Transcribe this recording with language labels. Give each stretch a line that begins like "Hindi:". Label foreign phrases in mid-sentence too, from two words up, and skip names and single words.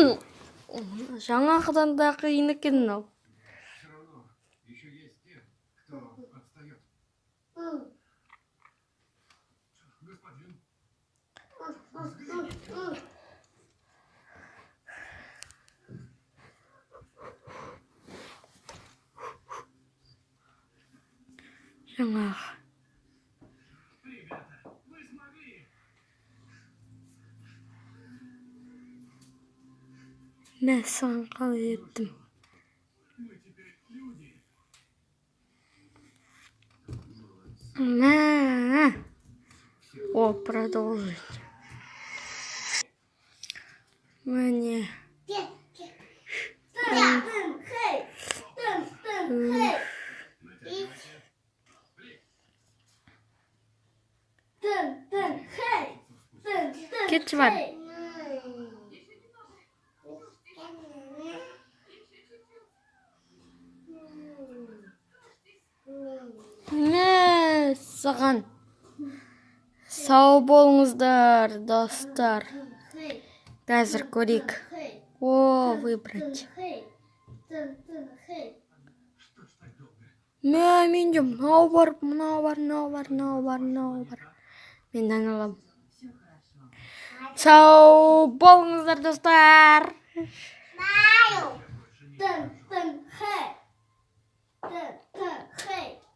Kazakh: Жаңағыдан да қиын екен мынау.
Russian: Все равно еще есть те, кто отстает. Господин.
Kazakh: Жаңағы.
Russian: Ребята, вы смогли.
Kazakh: Мен саған қалай еттім?
Russian: Мы теперь люди.
Kazakh: Мә.
Russian: О, продолжить. Міне.
Kazakh: Кетші бар. Мә, саған. Сау болыңыздар, достар. Қазір көрейік.
Russian: О, выбрать. Что ж так долго?
Kazakh: Мә, менде мынау бар. Мен айналам. Сау болыңыздар, достар.
Russian: Я больше не